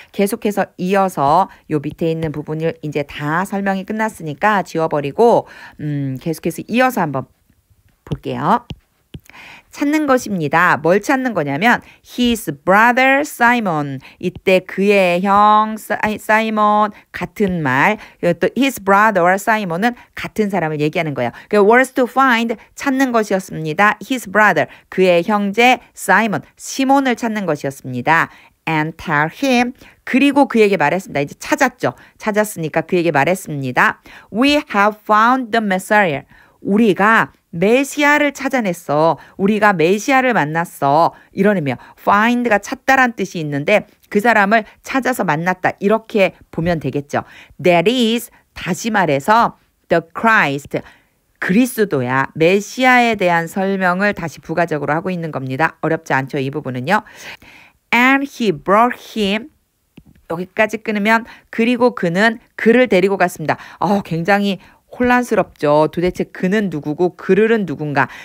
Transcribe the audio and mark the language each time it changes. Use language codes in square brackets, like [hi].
[ko] 계속해서 이어서 요 밑에 있는 부분을 이제 다 설명이 끝났으니까 지워버리고 계속해서 이어서 한번 볼게요. 찾는 것입니다. 뭘 찾는 거냐면 [en] his brother Simon. [ko] 이때 그의 형 사이먼 같은 말. 또 his brother Simon은 같은 사람을 얘기하는 거예요. [en] was to find [ko] 찾는 것이었습니다. his brother 그의 형제 Simon 시몬을 찾는 것이었습니다. [en] and tell him [ko] 그리고 그에게 말했습니다. 이제 찾았죠. 찾았으니까 그에게 말했습니다. [en] We have found the Messiah. [ko] 우리가 메시아를 찾아냈어. 우리가 메시아를 만났어. 이런 의미요. find가 찾다란 뜻이 있는데 그 사람을 찾아서 만났다. 이렇게 보면 되겠죠. [en] That is [ko] 다시 말해서 [en] the Christ 그리스도야. [ko] 메시아에 대한 설명을 다시 부가적으로 하고 있는 겁니다. 어렵지 않죠. 이 부분은요. [en] And he brought him [ko] 여기까지 끊으면 그리고 그는 그를 데리고 갔습니다. 굉장히 혼란스럽죠. 도대체 그는 누구고 그들은 누군가.